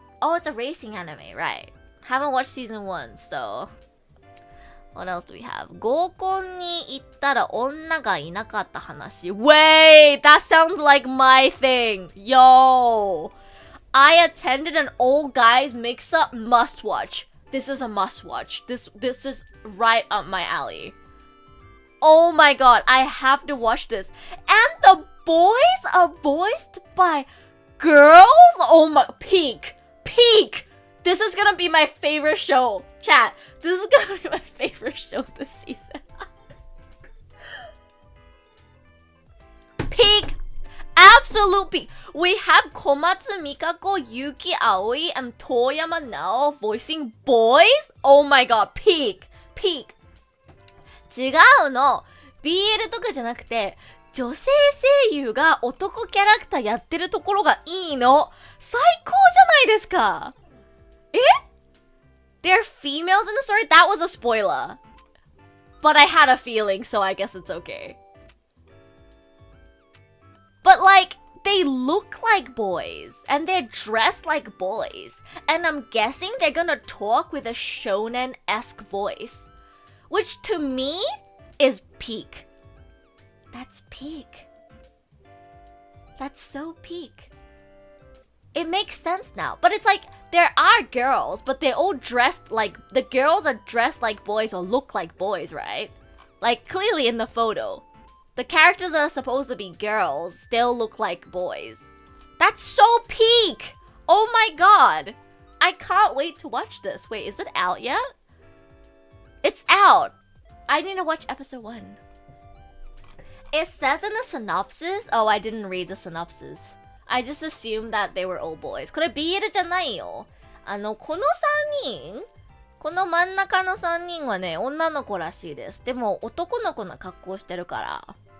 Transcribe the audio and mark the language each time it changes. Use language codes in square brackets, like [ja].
[en] Oh, it's a racing anime, right. Haven't watched season 1, so... What else do we have? [ja] 合コンに行ったら女がいなかった話. [en] Wait, that sounds like my thing. Yo, I attended an old guys mix-up. Must watch. This is a must watch. This is right up my alley. Oh my god, I have to watch this. And the boys are voiced by girls? Oh my, peak. This is gonna be my favorite show. Chat, this is gonna be my favorite show this season. Peak! Absolute peak! We have Komatsu Mikako, Yuki Aoi, and Toyama Nao voicing boys? Oh my god, peak! [ja] 違うの BL とかじゃなくて女性声優が男キャラクターやってるところがいいの最高じゃないですかえ [en] They're females in the story? That was a spoiler. But I had a feeling, so I guess it's okay. But like, they look like boys. And they're dressed like boys. And I'm guessing they're gonna talk with a shonen-esque voice. Which to me is peak. That's peak. That's so peak. It makes sense now. But it's like, there are girls, but they're all dressed like... The girls are dressed like boys or look like boys, right? Like, clearly in the photo. The characters that are supposed to be girls still look like boys. That's so peak! Oh my god! I can't wait to watch this. Wait, is it out yet? It's out! I need to watch episode 1. It says in the synopsis... Oh, I didn't read the synopsis. I just assumed that they were all boys. [ja] これ BL じゃないよ。この3人この真ん中の3人はね、女の子らしいです。でも男の子の格好してるから。